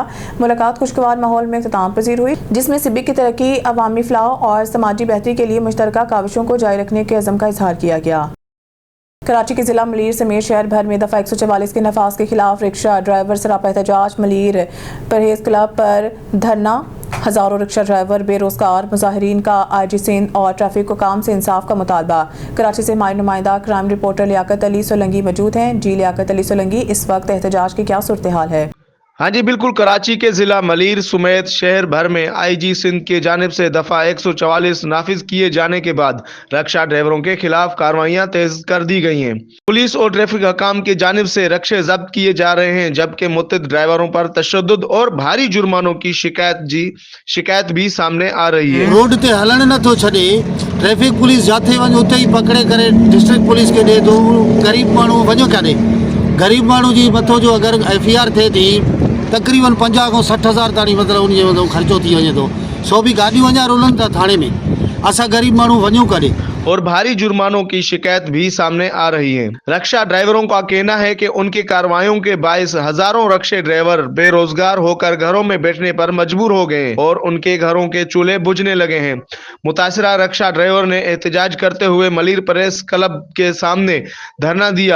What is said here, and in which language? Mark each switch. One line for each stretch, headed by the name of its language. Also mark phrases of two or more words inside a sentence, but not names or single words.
Urdu: ملاقات خوشگوار ماحول میں اختتام پذیر ہوئی، جس میں سبک کی ترقی، عوامی فلاح اور سماجی بہتری کے لیے مشترکہ کاوشوں کو جاری رکھنے کے عزم کا اظہار کیا گیا. کراچی کے ضلع ملیر سمیت شہر بھر میں دفعہ 144 کے نفاذ کے خلاف رکشہ ڈرائیور سراپا احتجاج، ملیر پرہیز کلب پر دھرنا، ہزاروں رکشہ ڈرائیور بے روزگار، مظاہرین کا IG سندھ اور ٹریفک حکام سے انصاف کا مطالبہ. کراچی سے ہمارے نمائندہ
English: crime reporter
Urdu: لیاقت علی سولنگی موجود ہیں. جی لیاقت علی سولنگی, اس وقت احتجاج کی کیا صورت حال ہے? ہاں جی بالکل، کراچی کے ضلع ملیر سمیت شہر بھر میں IG سندھ کی جانب سے دفعہ 144 نافذ کیے جانے کے بعد رکشہ ڈرائیوروں کے خلاف کارروائیاں تیز کر دی گئی ہیں. پولیس اور ٹریفک حکام کی جانب سے رکشے ضبط کیے جا رہے ہیں، جبکہ متعدد ڈرائیوروں پر تشدد اور بھاری جرمانوں کی شکایت بھی سامنے آ رہی ہے.
Sindhi: रोड ते हलण नथो छॾे,
English: ट्रैफिक पुलिस
Sindhi: जाते वञ उते ही पकड़े करे
English: डिस्ट्रिक्ट पुलिस
Sindhi: के ॾे थो। गरीब माण्हू वञो काॾे, गरीब माण्हू जी मथो जो अगरि FIR थिए थी तक़रीबन 50 खां 60 हज़ार ताईं मतिलबु उनजे मथां ख़र्चो थी वञे थो। सो बि गाॾियूं अञा रुलनि था थाणे में, असां गरीब माण्हू वञूं काॾे।
Urdu: اور بھاری جرمانوں کی شکایت بھی سامنے آ رہی ہے. رکشہ ڈرائیوروں کا کہنا ہے کہ ان کی کارروائیوں کے باعث ہزاروں رکشے ڈرائیور بے روزگار ہو کر گھروں میں بیٹھنے پر مجبور ہو گئے اور ان کے گھروں کے چولہے بجھنے لگے ہیں. متاثرہ رکشہ ڈرائیور نے احتجاج کرتے ہوئے ملیر پریس کلب کے سامنے دھرنا دیا.